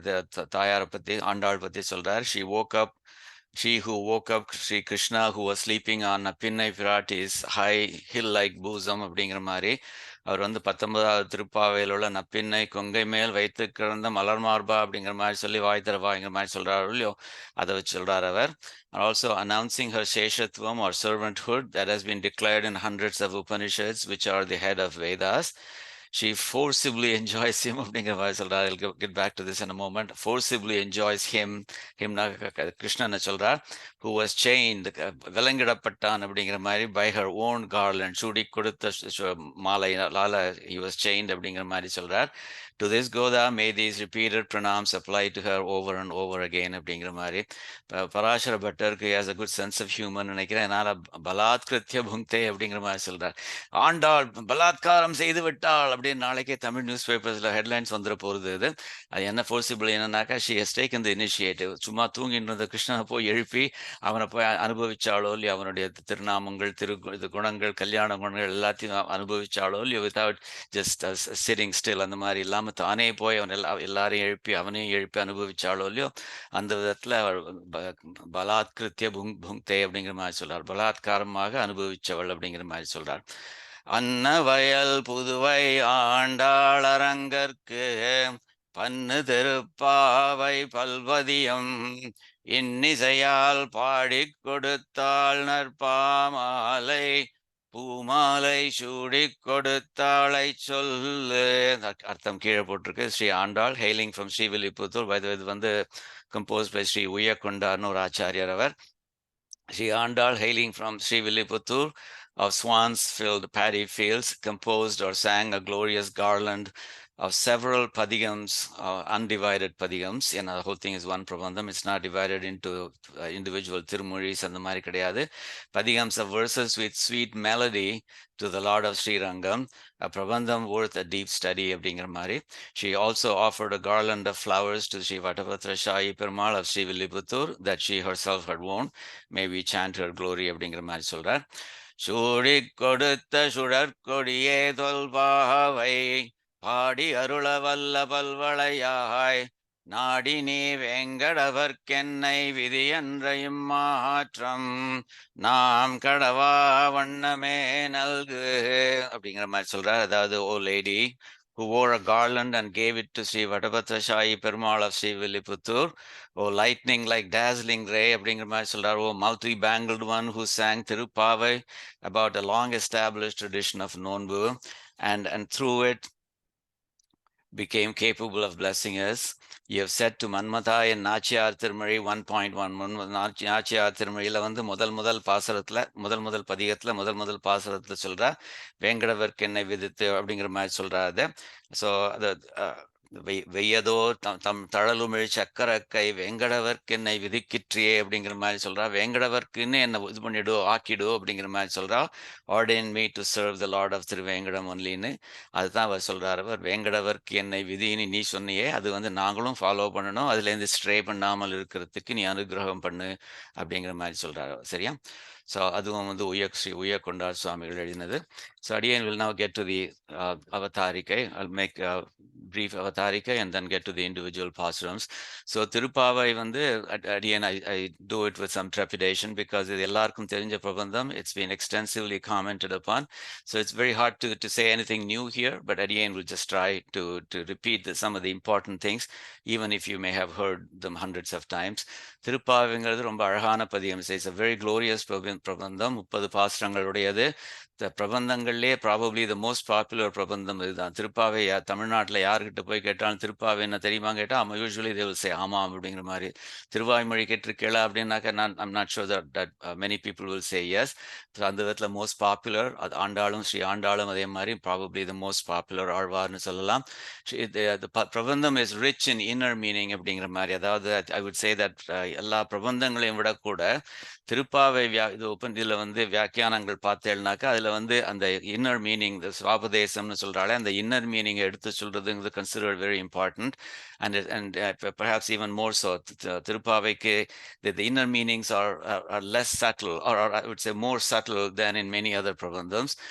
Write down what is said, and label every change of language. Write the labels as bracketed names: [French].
[Tamil] இது தாயாரை பற்றி, ஆண்டாள் பற்றி சொல்கிறார். [English] She who woke up Sri Krishna who was sleeping on a Pinnai Pirati's high hill-like bosom [Tamil] அப்படிங்கிற மாதிரி அவர் வந்து 19வது திருப்பாவையில் உள்ள நப்பின்னை கொங்கை மேல் வைத்து கிடந்த மலர் மார்பா அப்படிங்கிற மாதிரி சொல்லி வாய் தரவாங்கிற மாதிரி சொல்கிறாரு இல்லையோ, அதை வச்சு சொல்கிறார் அவர். [English] Also announcing her Sheshatvam or servanthood that has been declared in hundreds of Upanishads which are the head of Vedas. She forcibly enjoys him [Tamil] அப்படிங்கிற மாதிரி சொல்கிறார். [English] I'll get back to this in a moment. Forcibly enjoys him, [Tamil] கிருஷ்ணனை சொல்கிறார். [English] who was chained, [Tamil] விலங்கிடப்பட்டான் அப்படிங்கிற மாதிரி [English] by her own garland, [Tamil] சூடி கொடுத்த மாலையினால [English] he was chained [Tamil] அப்படிங்கிற மாதிரி சொல்கிறார். [English] To this Goda may these repeated pranams apply to her over and over again [Tamil] அப்படிங்கிற மாதிரி. [English] பராசர பட்டருக்கு has a good sense of humor [Tamil] நினைக்கிறேன். அதனால் பலாத்கிருத்ய புங்க்தே அப்படிங்கிற மாதிரி சொல்கிறார். ஆண்டாள் பலாத்காரம் செய்து விட்டாள் அப்படியே நாளைக்கே தமிழ் நியூஸ் பேப்பர்ஸில் ஹெட்லைன்ஸ் வந்துட போகிறது. அது என்ன ஃபோர்சிபிள் என்னன்னாக்கா, [English] She has taken the initiative. [Tamil] சும்மா தூங்கிட்டு இருந்த கிருஷ்ணனை போய் எழுப்பி அவனை போய் அனுபவிச்சாலோ இல்லையோ, அவனுடைய திருநாமங்கள், இது குணங்கள், கல்யாண குணங்கள் எல்லாத்தையும் அனுபவிச்சாலோ இல்லையோ, [English] without just sitting still, [Tamil] அந்த மாதிரி இல்லாமல் தானே போய் அவன் எல்லாரையும் எழுப்பி அவனையும் எழுப்பி அனுபவிச்சாலோ இல்லையோ, அந்த விதத்தில் பலாத்கிருத்திய புங்தே அப்படிங்கிற மாதிரி சொல்றார். பலாத்காரமாக அனுபவிச்சவள் அப்படிங்கிற மாதிரி சொல்றார். அன்னவயல் புதுவை ஆண்டாளரங்கற்கு பன்னு திருப்பாவை பல்வதியம் இன்னிசையால் பாடிக் கொடுத்தாள் நற்பாமாலை பூமாலை சூடிக் கொடுத்தாளை சொல்லு. அர்த்தம் கீழே போட்டிருக்கு. Sri Andal, [English] Hailing from Srivilliputtur. [Tamil] இது வந்து [English] compose by [Tamil] ஸ்ரீ உய்யக்கொண்டார்னு ஒரு ஆச்சாரியர் அவர். [English] Sri Andal, hailing from Srivilliputtur of swans-filled paddy fields, composed or sang a glorious garland of several padigams, undivided padigams. And the whole thing is one prabandham. It's not divided into individual tirumuris and the mari kadiyadu. Padigams of verses with sweet melody to the Lord of Sri Rangam, a prabandham worth a deep study [Tamil] அப்படிங்கிற மாதிரி. [English] She also offered a garland of flowers to Sri Vattapatra Shahi Perumal of Srivilliputtur that she herself had worn. May we chant her glory [Tamil] அப்படிங்கிற மாதிரி சொல்றார். சூடி கொடுத்த சுடற்கொடியே தொல்பாவை பாடி அருள வல்ல பல்வளையாய் நாடி நீ வெங்கடவர்க்கென்னை விதி என்ற இம்மாற்றம் நாம் கடவா வண்ணமே நல்கு அப்படிங்கிற மாதிரி சொல்றார். அதாவது, [English] oh lady who wore a garland and gave it to Sri Vattapatra Shahi Perumal of Srivilliputtur, oh lightning like dazzling ray [Tamil] அப்படிங்கிற மாதிரி சொல்றார். [English] Oh multi-bangled one who sang Thiruppavai about a long established tradition of Nonbu and through it became capable of blessing us. You have said to Manmata in Nachiyar Tirumazhi 1.1. [Tamil] Nachiyar Tirumazhiயில் வந்து முதல் பாசரத்தில் முதல் பதிகத்தில் முதல் பாசரத்தில் சொல்கிறா, வேங்கடவர்க்கு என்னை விதித்து அப்படிங்கிற மாதிரி சொல்கிறாரு. ஸோ அது வெய்யதோ தம் தழலுமிழ் சக்கரக்கை வேங்கடவர்க்கு என்னை விதிக்கிற்றியே அப்படிங்கிற மாதிரி சொல்றா. வேங்கடவர்க்குன்னு என்னை இது பண்ணிடு ஆக்கிடு அப்படிங்கிற மாதிரி சொல்றா. [English] ordain me to serve the lord of Thiruvengadam ஒன்லின்னு [Tamil] அதுதான் அவர் சொல்றாரு. அவர் வேங்கடவர்க்கு என்னை விதின்னு நீ சொன்னியே, அது வந்து நாங்களும் ஃபாலோ பண்ணணும், அதுலேருந்து ஸ்ட்ரே பண்ணாமல் இருக்கிறதுக்கு நீ அனுகிரகம் பண்ணு அப்படிங்கிற மாதிரி சொல்றாரு. சரியா? ஸோ அதுவும் வந்து ஸ்ரீ உய்யக்கொண்டார் சுவாமிகள் எழுதினது. [English] So again we'll now get to the Avatarikai. I'll make a brief Avatarikai and then get to the individual Pasurams. So Thiruppavai வந்து again I do it with some trepidation because [Tamil] இது எல்லாருக்கும் தெரிஞ்ச பிரபந்தம். [English] It's been extensively commented upon. So it's very hard to say anything new here, but again we'll just try to repeat some of the important things, even if you may have heard them hundreds of times. [Tamil] திருப்பாவைங்கிறது ரொம்ப அழகான பதியம். [English] It's a very glorious prabandham. [Tamil] 30 பாசுரங்களுடையது. பிரபந்தங்கள்லேயே [English] probably the most popular [Tamil] பிரபந்தம் இதுதான். திருப்பாவை தமிழ்நாட்டில் யார்கிட்ட போய் கேட்டாலும் திருப்பாவை என்ன தெரியுமா கேட்டால் [English] usually they will say [Tamil] ஆமாம் அப்படிங்கிற மாதிரி. திருவாய்மொழி கேட்டிருக்கேளா அப்படின்னாக்கா [English] I'm not sure that many people will say yes. [Tamil] So அந்த விதத்தில் மோஸ்ட் பாப்புலர் அது ஆண்டாளும் ஸ்ரீ ஆண்டாளும் அதே மாதிரி [English] probably the most popular [Tamil] ஆழ்வார்னு சொல்லலாம். பிரபந்தம் [English] is rich in inner meaning [Tamil] அப்படிங்கிற மாதிரி. அதாவது [English] I would say that [Tamil] எல்லா பிரபந்தங்களையும் விட கூட திருப்பாவை இதில் வந்து வியாக்கியானங்கள் பார்த்தேன்னாக்கா அதில் வந்து அந்த இன்னர் மீனிங், இந்த சுவாபதேசம்னு சொல்கிறாலே அந்த இன்னர் மீனிங்கை எடுத்து சொல்கிறதுங்கிறது [English] Considered very important. and perhaps even more so, [Tamil] திருப்பாவைக்கு [English] the inner meanings are less subtle, or I would say more subtle than in many other prabandhams.